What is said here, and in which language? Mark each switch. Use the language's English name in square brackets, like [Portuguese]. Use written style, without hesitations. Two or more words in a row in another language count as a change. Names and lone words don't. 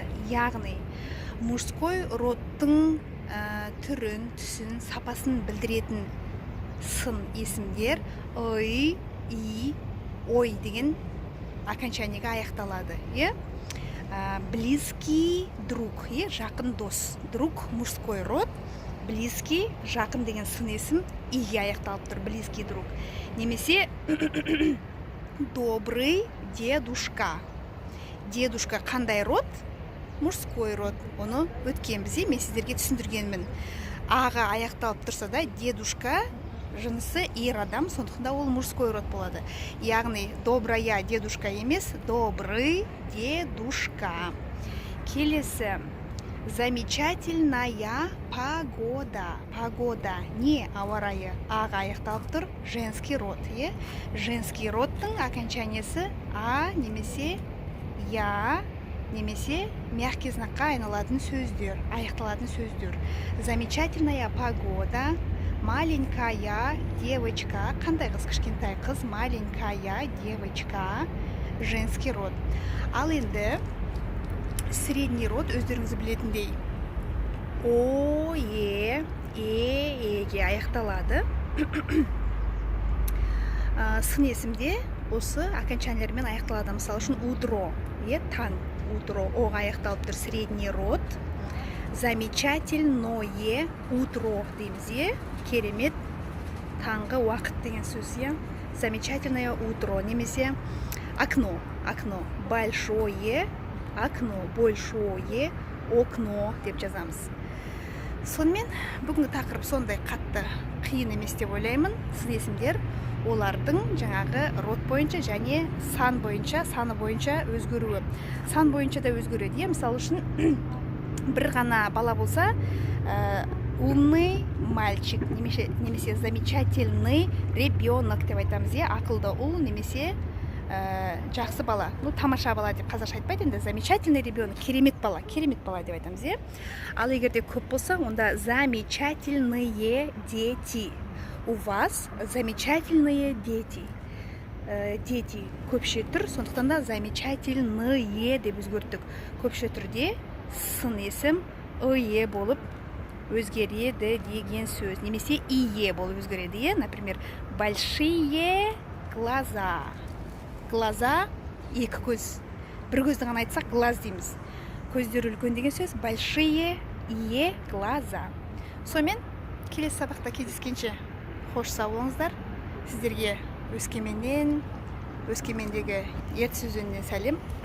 [Kazakh] Яғни [Russian] мужской родтың [Kazakh] түрін, түсін, сапасын білдіретін сын есімдер ый, и, ой деген окончаниеге аяқталады. [Russian] Близкий друг, [Kazakh] жақын дос. [Russian] Друг мужской род, близкий, [Kazakh] жақын деген сын есім иге аяқталып тұр. [Russian] Близкий друг. Немесе добрый дедушка. Дедушка қандай род? Мужской род. [Kazakh] Оны өткен бізде мен сіздерге түсіндіргенмін. Аға аяқталып тұрса да дедушка жынысы ер адам, сондықтан ол [Russian] мужской род [Kazakh] болады. [Russian] Яғни добрая дедушка емес, добрый дедушка. Келесі замечательная погода. [Kazakh] Погода не ауа райы. Аға аяқталып тұр, [Russian] женский род. Женский родтың [Kazakh] окончаниесі а немесе я немесе [Russian] мягкий знакқа [Kazakh] айналатын сөздер, аяқталатын сөздер. [Russian] Замечательная погода, маленькая девочка. [Kazakh] Қандай қыз? Кішкентай қыз. [Russian] Маленькая девочка. Женский род. [Kazakh] Ал енді [Russian] средний род [Kazakh] өздеріңіз білетіндей о, еге аяқталады. Сын есімде осы окончаниелермен аяқталады. Мысалы үшін утро, таң, утро, оға аяқталып тұр. [Russian] Средний род. Замечательное утро [Kazakh] дейміз, керемет таңғы уақыт деген сөз. [Russian] Замечательное утро. Немесе окно, окно, большое окно, большое окно [Kazakh] деп жазамыз. Сонымен бүгінгі тақырып сондай қатты қиын емес деп ойлаймын. Сын есімдер олардың жаңағы род бойынша және сан бойынша, саны бойынша өзгеруі. Сан бойынша да өзгереді. Мысалы үшін бір ғана бала болса, [Russian] умный мальчик, [Kazakh] немесе [Russian] замечательный ребенок [Kazakh] деп айтамыз. Ақылды ұл немесе жақсы бала. Тамаша бала деп қазақша айтпайды, енді [Russian] замечательный ребенок, [Kazakh] керемет бала деп айтамыз. Ал егерде көп болса, онда [Russian] замечательные дети. У вас замечательные дети. [Kazakh] Дети көпше түр, сондықтан да замечательные деп өзгерттік. Көпше түрде сын есім ие болып өзгереді деген сөз. Немесе ие болып өзгереді. [Russian] Например, большие глаза. [Kazakh] Глаза екі көз. Бір көзді ғана айтсақ глаз дейміз. Көздер үлкен деген сөз большие ие глаза. Сонымен келесі сабақта кездескенше қош сау болыңыздар. Сіздерге Өскемендегі ертіс өзенінен сәлем.